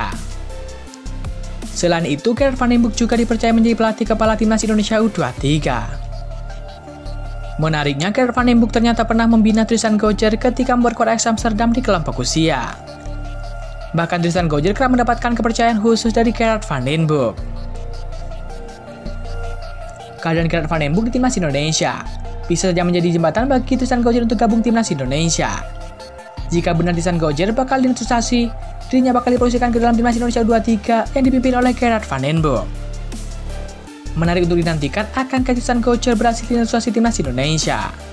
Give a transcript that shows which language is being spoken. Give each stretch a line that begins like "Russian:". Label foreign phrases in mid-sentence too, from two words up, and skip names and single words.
Indonesian: Selain itu, Gerard van den Berg juga dipercaya menjadi pelatih kepala timnas Indonesia U23. Menariknya, Gerard van den Berg ternyata pernah membina Tristan Gojjer ketika memperkuat Ajax Amsterdam di kelompok usia. Bahkan Tristan Gojjer kerap mendapatkan kepercayaan khusus dari Gerard van den Berg. Kehadiran Gerard van den Berg di timnas Indonesia bisa saja menjadi jembatan bagi Tristan Gojjer untuk gabung timnas Indonesia. Jika benar Tristan Gojjer bakal dinaturalisasi, dirinya bakal dipromosikan ke dalam timnas Indonesia U23 yang dipimpin oleh Gerard van den Berg. Menarik untuk dinantikan akankah Tristan Gojjer berhasil dinaturalisasi timnas Indonesia.